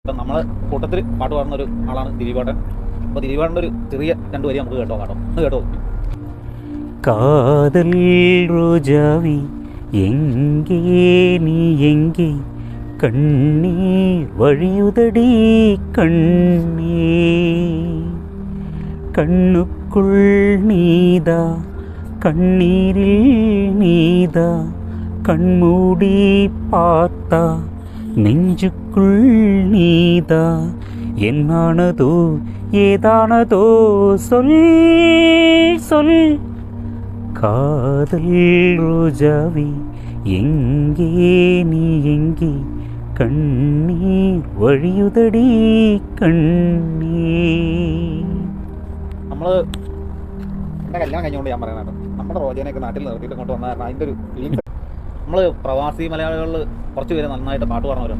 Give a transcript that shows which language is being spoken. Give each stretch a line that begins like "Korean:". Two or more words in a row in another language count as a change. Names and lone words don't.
Malayalam: ഇപ്പം നമ്മളെ കൂട്ടത്തിൽ പാട്ട് പാടുന്ന ഒരു ആളാണ് ദിലീപേട്ടൻ. അപ്പോൾ ദിലീപേട്ടൻ്റെ ഒരു ചെറിയ രണ്ട് വരി നമുക്ക് കേട്ടോ ഒന്ന് കേട്ടോ.
Tamil: കാതൽ ரோஜாவி எங்கே நீ எங்கே கண்ணீர் வழியுதடி கண்ணே கண்ணுக்குள் நீதா கண்ணீரில் நீதா கண்மூடி பார்த்தா நெஞ்சுக்குள் நீதா என்னானதோ ஏதானதோ சொல் சொல் காதல் ரோஜாவே எங்கே நீ எங்கே கண்ணீர் வழியுதடி கண்ணே.
Malayalam: നമ്മൾ എൻ്റെ കല്യാണം കഴിഞ്ഞുകൊണ്ട് ഞാൻ പറയാനാണ്, നമ്മുടെ റോജനെയൊക്കെ നാട്ടിൽ നിർത്തിയിട്ട് ഇങ്ങോട്ട് വന്ന കാരണം അതിൻ്റെ ഒരു ഫീലിങ്സ്. നമ്മൾ പ്രവാസി മലയാളികളിൽ കുറച്ച് പേര് നന്നായിട്ട് പാട്ട് പാടുന്നവരുണ്ട്.